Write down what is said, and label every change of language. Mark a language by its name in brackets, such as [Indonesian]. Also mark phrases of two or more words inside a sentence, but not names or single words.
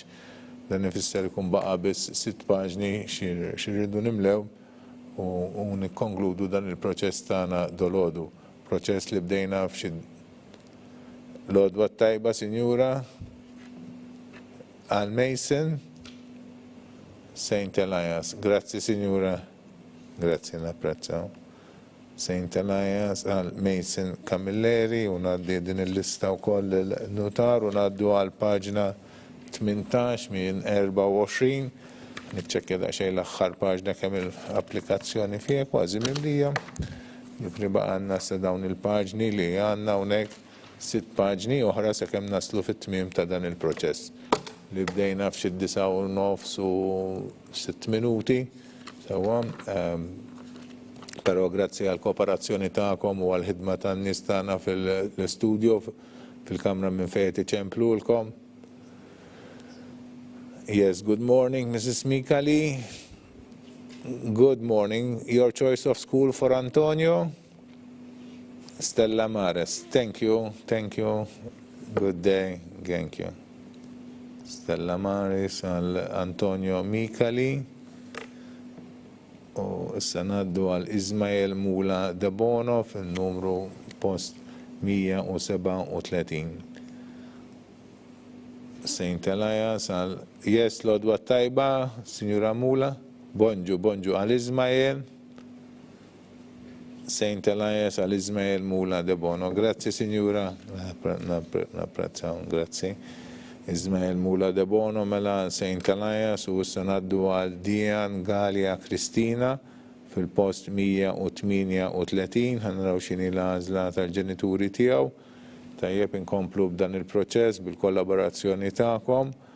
[Maltese] Dan nifisser ikun baqa bis 6 paġni xirridu nimlew u nikkonkludu dan il-proċess tagħna dolodu. Proċess li bdejna f'xi l-għodwa tajba, Sinjura għal Mason Saint Elias, [Italian] grazie signora, grazie, [Maltese] napprezzaw. Saint Elias għal Mason Camilleri, u ngħaddi din il-lista wkoll il-notar, u ngħaddu għal paġna 18 minn 24, niċċekkja daqsxejn l-aħħar paġna kemm il-applikazzjoni fija kważi mimlija. Jifri baqa għandna sa dawn il-paġni li għandna hawnhekk 6 paġni oħra sakemm naslu fit-tmiem ta' dan il-proċess. Li bdejna f'xi 9:30 u 6 minuti. Sewwa, però grazzi għal kooperazzjoni tagħkom u għal ħidma tan-nies tagħna fil-studio fil-kamra minn fejn iċemplulkom. [English] Yes, good morning, Mrs. Mikali. Good morning. Your choice of school for Antonio? Stella Maris. Thank you. Thank you. Good day. Thank you. [Maltese] Stella Maris għal Antonio Mikali. U issa ngħaddu għal Ismael Mula Debono fil-numru post 137. Saint Elias għal Yes, Lodwa Tajba, Signora Mula. Bonġu għal Ismael. Saint Elias għal Ismael Mula Debono. [Italian] Grazie, Signora. Napprezzaw, grazie. [Maltese] Ismael Mula Debono mela Saint Elias u issa ngħaddu għal Dian Galia Kristina fil-post 138. Ħanraw x'inhi l-għażla tal-ġenituri tiegħu. Tajjeb inkomplu b'dan il-proċess bil-kollaborazzjoni tagħkom.